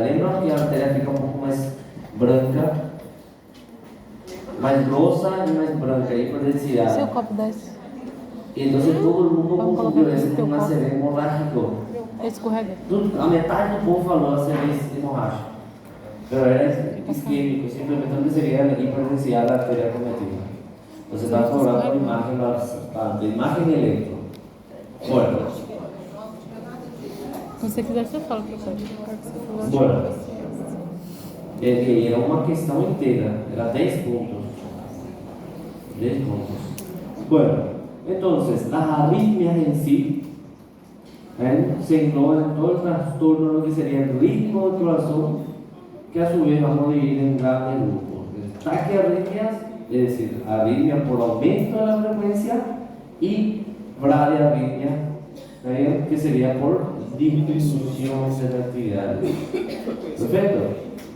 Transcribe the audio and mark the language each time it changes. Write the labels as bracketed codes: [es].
[pt] Lembra que a arteria fica um pouco mais branca, mais grossa e mais branca, hiperdensidade. Seu copo desce. Então todo mundo confundiu esse com um ACV hemorrágico. Escorrega. A metade do povo falou ACV hemorrágico. [es] Pero era isquémico, simplemente sería la hiperdensidad de la arteria acometida. [pt] Você está cobrando imagen bastante, [es] imagen y electro. Bueno. [pt] Se você quiser, você fala, professor. [es] Bueno. [pt] Era uma questão inteira, era 10 [es] puntos. 10 puntos. Bueno, entonces, las arritmias en sí se engloban en todo el trastorno de lo que sería el ritmo del corazón, que a su vez vamos a dividir en grandes grupos. Taquiarritmias, es decir, arritmia por aumento de la frecuencia, y bradiarritmia, que sería por disminución de la actividad. Perfecto.